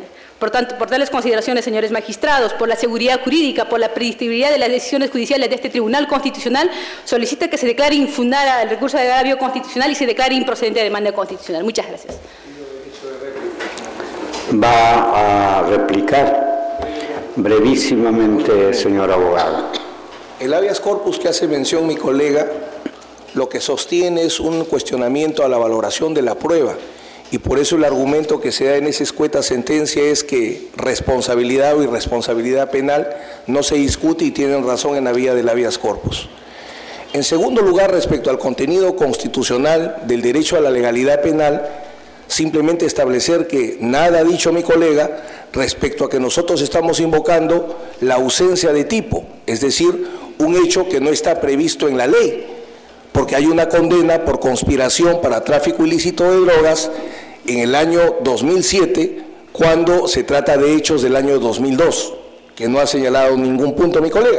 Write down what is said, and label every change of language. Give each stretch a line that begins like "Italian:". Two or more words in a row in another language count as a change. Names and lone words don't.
Spanish: Por tanto, por tales consideraciones, señores magistrados, por la seguridad jurídica, por la predictibilidad de las decisiones judiciales de este Tribunal Constitucional, solicita que se declare infundada el recurso de agravio constitucional y se declare improcedente la demanda constitucional. Muchas gracias. Va a replicar brevísimamente, señor abogado. El
Latin: habeas corpus
Spanish: que hace mención mi colega, lo que sostiene es un cuestionamiento a la valoración de la prueba, y por eso el argumento que se da en esa escueta sentencia es que responsabilidad o irresponsabilidad penal no se discute y tienen razón en la vía del habeas corpus. En segundo lugar, respecto al contenido constitucional del derecho a la legalidad penal, simplemente establecer que nada ha dicho mi colega respecto a que nosotros estamos invocando la ausencia de tipo, es decir, un hecho que no está previsto en la ley, porque hay una condena por conspiración para tráfico ilícito de drogas en el año 2007, cuando se trata de hechos del año 2002, que no ha señalado ningún punto mi colega.